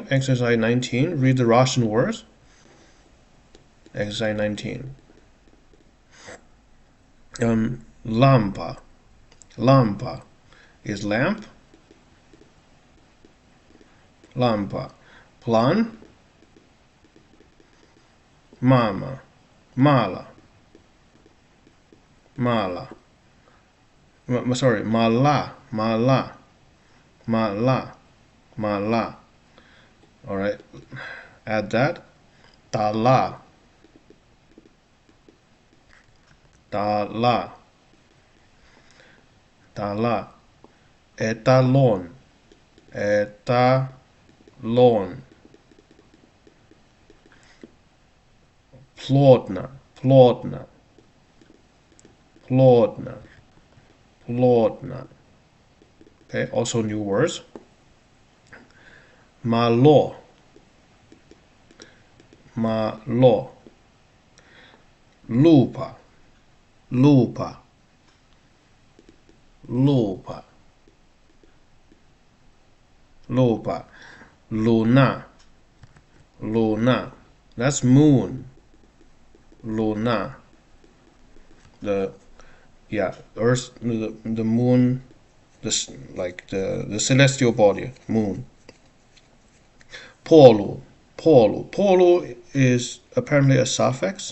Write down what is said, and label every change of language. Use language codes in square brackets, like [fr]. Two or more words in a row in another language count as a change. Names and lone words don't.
[en] Exercise 19. Read the Russian words. Exercise 19. [ru] Лампа. [en] Lampa is lamp. Lampa. [ru] План. Мама. Мала. Мала. Sorry, мала. Мала. Мала. Мала. [en] All right. Add that. [ru] Тала. Тала. Тала. Эталон. Эталон. Плотна. Плотна. Плотна. Плотна. [en] Okay, also new words. [ru] Мало. Мало. Лупа. Лупа. Лупа. Лупа. Луна. Луна. [en] That's moon. [ru] Луна. [en] The Earth, the moon, the celestial body, moon. [ru] Поло. Поло. [en] Polo is apparently a suffix.